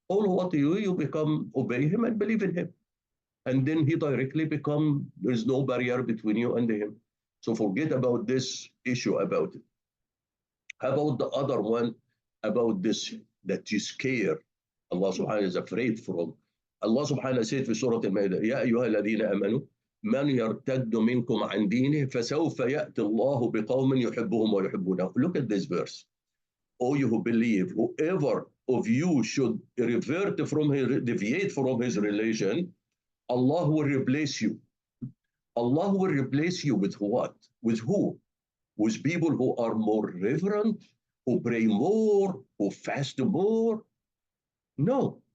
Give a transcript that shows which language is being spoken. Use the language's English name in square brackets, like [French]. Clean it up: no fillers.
[English] All what you become, obey him and believe in him. And then he directly there's no barrier between you and him. So forget about this issue about it. How about the other one, about this, that you scare? Allah subhanahu is afraid from. [Arabic] Allah subhanahu said في سورة المائدة, يا أيها الذين آمنوا من يرتد منكم عن دينه فسوف يأتي الله بقوم يحبهم ويحبونه. [English] Look at this verse. O you who believe, whoever of you should deviate from his religion, Allah will replace you. Allah will replace you with what? With who? With people who are more reverent, who pray more, who fast more. No.